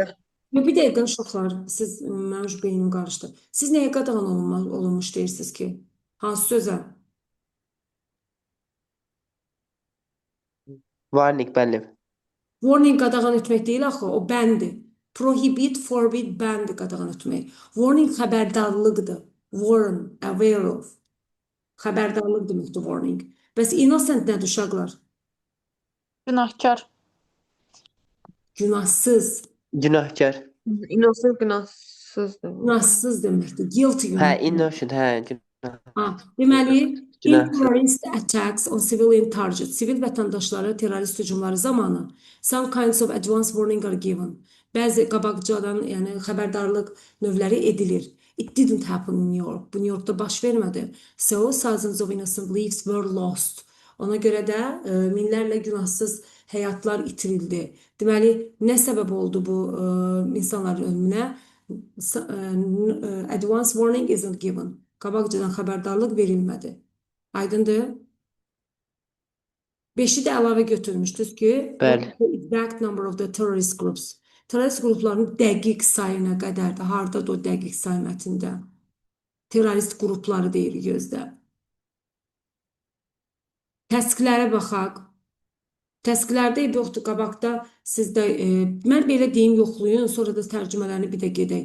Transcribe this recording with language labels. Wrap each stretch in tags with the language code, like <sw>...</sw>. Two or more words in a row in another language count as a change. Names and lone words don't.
<az>Yo, bir dəqiqə uşaqlar, siz mənim şu beynim qarışdı. Siz nəyə qadağan olunmuş deyirsiniz ki? Hansı sözə? Warning, bəli. Warning qadağan etmək deyil axı, o bəndir.</az> <en>Prohibit, forbid,</en> <az>bəndir qadağan etmək. Warning xəbərdarlıqdır.</az> <en>Warn, aware of.</en> <az>Xəbərdarlıq deməkdir warning. Bəs innocent nədir uşaqlar? Günahkar. Günahsız. Günahkar. Innocent günahsızdır. Günahsız deməkdir. Guilty Hə, günah. innocent, hə. Ha, deməli, in Günahkar.</az> <en>terrorist attacks on civilian targets,</en> <az>sivil vətəndaşlara terrorist hücumları zamanı</az> <en>some kinds of advance warning are given.</en> <az>Bəzi qabaqcadan, yəni xəbərdarlıq növləri edilir.</az> <en>It didn't happen in New York.</en> <az>Bu New Yorkda baş vermədi.</az> <en>So thousands of innocent lives were lost.</en> <az>Ona görə də minlərlə günahsız həyatlar itirildi. Deməli, nə səbəb oldu bu insanların ölümünə?</az> <en>Advance warning isn't given.</en> <az>Qabaqcadan xəbərdarlıq verilmədi. Aydındır? 5-i də əlavə götürmüşdünüz ki, Bəli.</az> <en>what the exact number of the terrorist groups.</en> <az>Terrorist qrupların dəqiq sayına qədərdir. Hardadır o dəqiq say mətndə? Terrorist qrupları deyir gözdə. Təsdiqlərə baxaq. Təsdiqlərdə yoxdur, qabaqda sizdə, mən belə deyim, yoxlayın, sonra da tərcümələrini bir də gedək.</az>